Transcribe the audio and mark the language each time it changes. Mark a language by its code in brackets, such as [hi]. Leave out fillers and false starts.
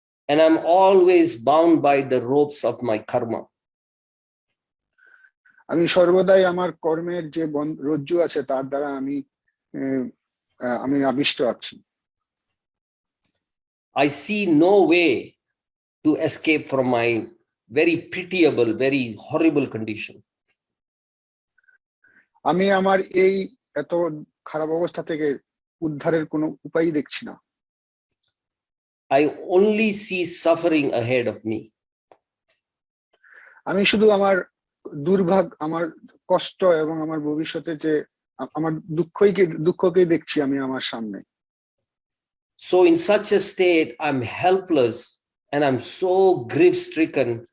[en] And I'm always bound by the ropes of my karma. [bn] আমি সর্বদাই আমার কর্মের যে রজ্জু আছে তার দ্বারা আমি আবিষ্ট আছি। [en] I see no way to escape from my very pitiable, very horrible condition. [bn] আমি আমার এই এত খারাপ অবস্থা থেকে উদ্ধারের কোনো উপায় দেখছি না। [en] I only see suffering ahead of me. [bn] আমি শুধু আমার আমার কষ্ট এবং আমার ভবিষ্যতে যে আমার দুঃখকে দেখছি আমি আমার সামনে। [en] So in such a state, I'm helpless and I'm so grief-stricken.